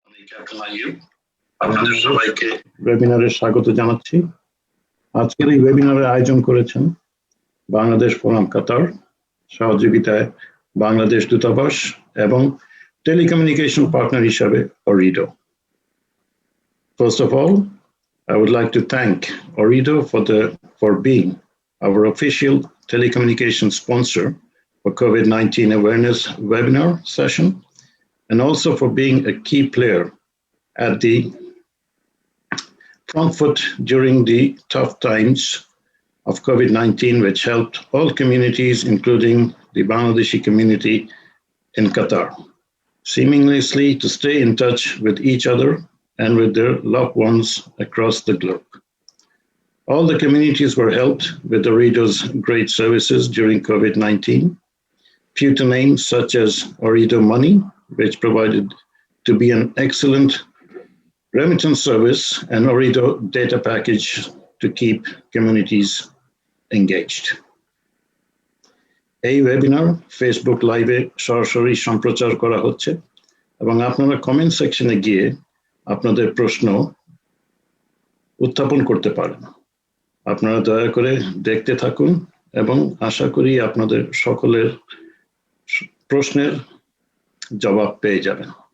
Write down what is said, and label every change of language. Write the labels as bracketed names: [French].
[Bangla] Captain Ayub, আপনাদের সবাইকে ওয়েবিনারে স্বাগত জানাচ্ছি। আজকের এই ওয়েবিনারের আয়োজন করেছেন বাংলাদেশ ফোরাম কাতার, সহযোগিতায় বাংলাদেশ দূতাবাস এবং টেলিকমিউনিকেশন পার্টনার হিসাবে Ooredoo. [English] First of all, I would like to thank Ooredoo for being our official telecommunication sponsor for COVID-19 awareness webinar session, and also for being a key player at the front foot during the tough times of COVID-19, which helped all communities, including the Bangladeshi community in Qatar, seamlessly to stay in touch with each other and with their loved ones across the globe. All the communities were helped with Ooredoo's great services during COVID-19. Few to name, such as Ooredoo Money, which provided to be an excellent remittance service, and Ooredoo data package to keep communities engaged. [Bangla] এই webinar Facebook লাইভে সরাসরি সম্প্রচার করা হচ্ছে এবং আপনারা comment সেকশনে গিয়ে আপনাদের প্রশ্ন উত্থাপন করতে পারেন। আপনারা দয়া করে দেখতে থাকুন এবং আশা করি আপনাদের সকলের প্রশ্নের জবাব পেয়ে যাবেন।